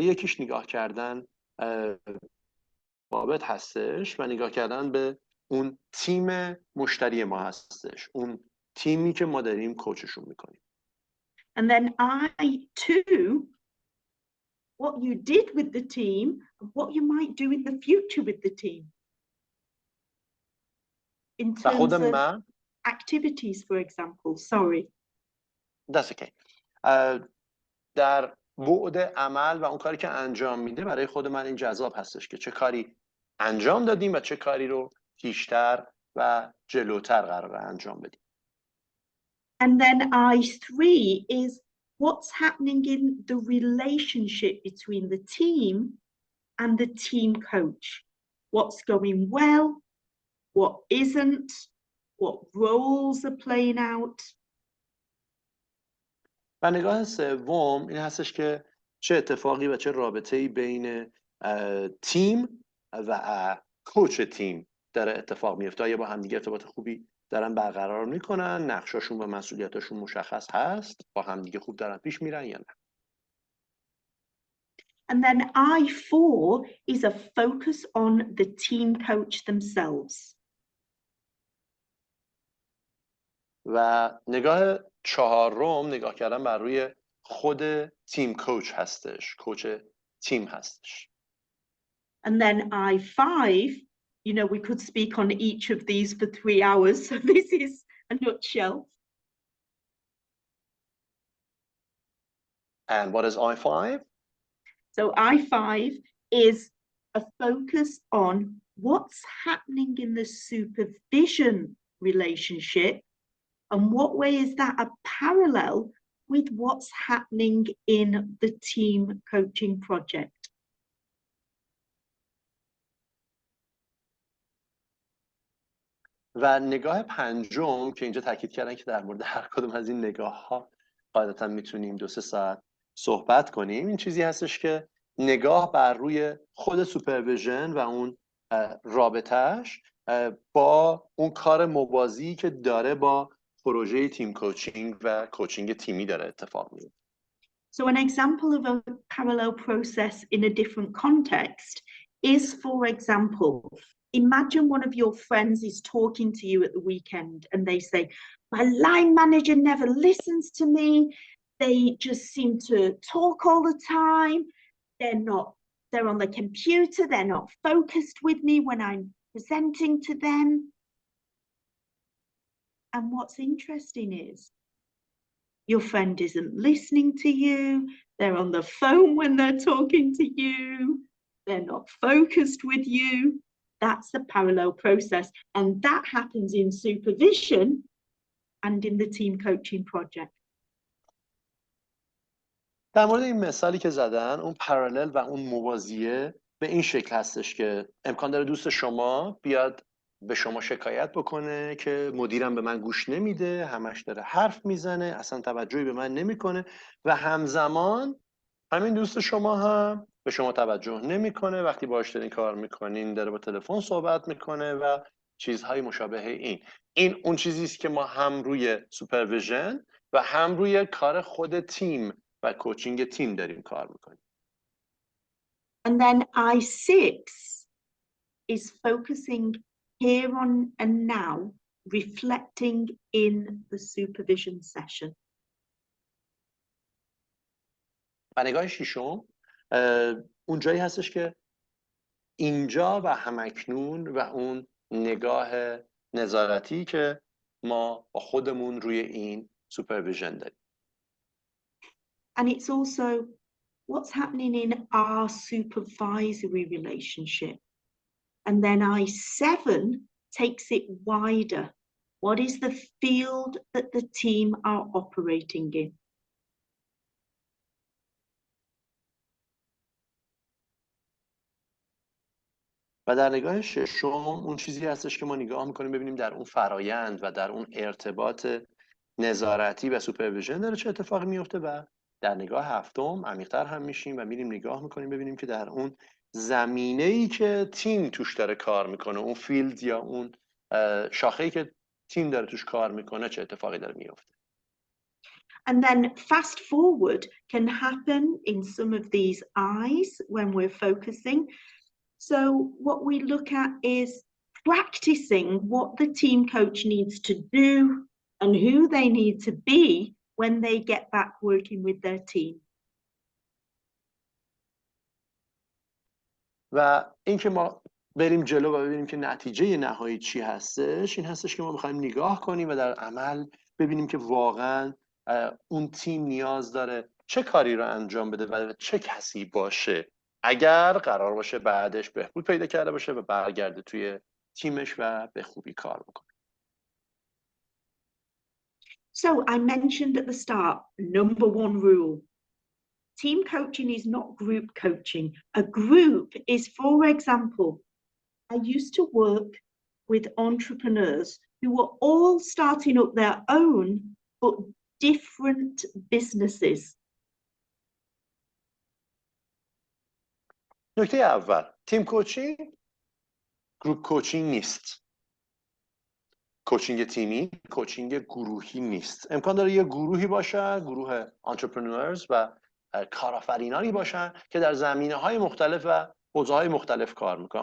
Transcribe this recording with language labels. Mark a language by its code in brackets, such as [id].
[fa] یکیش نگاه کردن بابت هستش و نگاه کردن به اون تیم مشتری ما هستش، اون تیمی که ما داریم کوچشون میکنیم. [en] And then I too, what you did with the team, and what you might do in the future with the team. In terms of activities, for example. Sorry. That's okay. [fa] در بعد عمل و اون کاری که انجام میده برای خود من این جذاب هستش که چه کاری انجام دادیم و چه کاری رو پیشتر و جلوتر قراره انجام بدیم. [en] And then I3 is what's happening in the relationship between the team and the team coach. What's going well, what isn't, what roles are playing out. [fa] و نگاه سوم این هستش که چه اتفاقی و چه رابطه‌ای بین تیم و کوچ تیم داره اتفاق میفته. آیا با هم دیگه ارتباط خوبی دارن برقرار میکنن، نقشاشون و مسئولیتاشون مشخص هست، با هم دیگه خوب دارن پیش میرن یا نه. [en] And then I4 is a focus on the team coach themselves. [fa] و نگاه چهارم نگاه کردن بر روی خود تیم کوچ هستش، کوچ تیم هستش. [en] And then I5, you know, we could speak on each of these for 3 hours. So this is a nutshell. And what is I5? So I5 is a focus on what's happening in the supervision relationship and what way is that a parallel with what's happening in the team coaching project. [fa] و نگاه پنجم که اینجا تاکید کردن که در مورد هر کدوم از این نگاه ها قاعدتا میتونیم 2-3 ساعت صحبت کنیم، این چیزی هستش که نگاه بر روی خود سوپرویژن و اون رابطهش با اون کار موازی که داره با پروژه تیم کوچینگ و کوچینگ تیمی داره اتفاق میفته. [en] So an example of a parallel process in a different context is, for example, imagine one of your friends is talking to you at the weekend and they say, my line manager never listens to me. They just seem to talk all the time. They're on the computer. They're not focused with me when I'm presenting to them. And what's interesting is your friend isn't listening to you. They're on the phone when they're talking to you. They're not focused with you. That's the parallel process. And that happens in supervision and in the team coaching project. [fa] در مورد این مثالی که زدن، اون پارالل و اون موازیه به این شکل هستش که امکان داره دوست شما بیاد به شما شکایت بکنه که مدیرم به من گوش نمیده، همش داره حرف میزنه، اصلا توجهی به من نمیکنه و همزمان همین دوست شما هم به شما توجه نمیکنه، وقتی باهاش دارین کار میکنین داره با تلفن صحبت میکنه و چیزهای مشابه این اون چیزی است که ما هم روی سوپرویژن و هم روی کار خود تیم و کوچینگ تیم داریم کار میکنیم. [en] And then I6 is focusing here on and now, reflecting in the supervision session. [fa] و نگاه ششم اون جایی هستش که اینجا و همکنون و اون نگاه نظارتی که ما با خودمون روی این سوپرویژن داریم. [en] And it's also what's happening in our supervisory relationship. And then I7 takes it wider. What is the field that the team are operating in? [fa] و در نگاه ششم اون چیزی هستش که ما نگاه میکنیم ببینیم در اون فرایند و در اون ارتباط نظارتی و سوپرویژن داره چه اتفاقی میفته و در نگاه هفتم عمیق‌تر هم میشیم و میریم نگاه میکنیم ببینیم که در اون زمینه‌ای که تیم توش داره کار میکنه، اون فیلد یا اون شاخه‌ای که تیم داره توش کار میکنه چه اتفاقی داره میفته. [en] And then fast forward can happen in some of these eyes when we're focusing. So what we look at is practicing what the team coach needs to do and who they need to be when they get back working with their team. [fa] و اینکه ما بریم جلو و ببینیم که نتیجه نهایی چی هستش، این هستش که ما می‌خوایم نگاه کنیم و در عمل ببینیم که واقعاً اون تیم نیاز داره چه کاری رو انجام بده و چه کسی باشه اگر قرار باشه بعدش بهبود پیدا کرده باشه و برگرده توی تیمش و به خوبی کار بکنه. [en] So I mentioned at the start, number one rule. Team coaching is not group coaching. A group is, for example, I used to work with entrepreneurs who were all starting up their own but different businesses. [fa] نکته اول، تیم کوچینگ گروپ کوچینگ نیست. کوچینگ تیمی کوچینگ گروهی نیست. امکان داره یه گروهی باشه، گروه entrepreneurs و کارآفرینانی باشن که در زمینه‌های مختلف و حوزه‌های مختلف کار میکنن.